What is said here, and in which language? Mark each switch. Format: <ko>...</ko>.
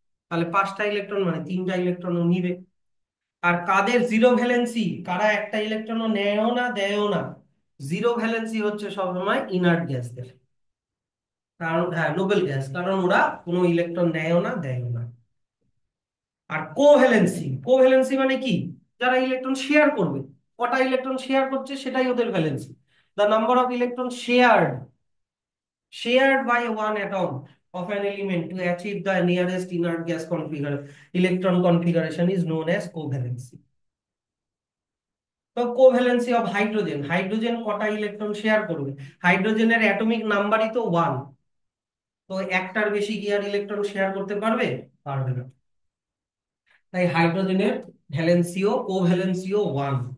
<bn>তাহলে 5টা ইলেকট্রন মানে 3টা ইলেকট্রন ও নিবে। আর কাদের জিরো ভ্যালেন্সি, কারা একটা ইলেকট্রনও নেয়ও না দেয়ও না, জিরো ভ্যালেন্সি হচ্ছে সবসময় ইনার্ট গ্যাসদের। কারণ হ্যাঁ, নোবেল গ্যাস, কারণ ওরা কোনো ইলেকট্রন নেয়ও না দেয়ও না। আর কোভ্যালেন্সি, কোভ্যালেন্সি মানে কি? যারা ইলেকট্রন শেয়ার করবে, কটা ইলেকট্রন শেয়ার করছে সেটাই ওদের valency.</bn> <en>The number of electron shared by one atom of an element to achieve the nearest inert gas electron configuration is known as covalency.</en> <bn>তো কোভ্যালেন্সি অফ হাইড্রোজেন, হাইড্রোজেন কটা electron share করবে? হাইড্রোজেনের atomic নাম্বারই তো 1, তো একটার বেশি কি আর ইলেকট্রন শেয়ার করতে পারবে? পারবে না। তাই হাইড্রোজেনের ভ্যালেন্সিও কোভ্যালেন্সিও 1।</bn>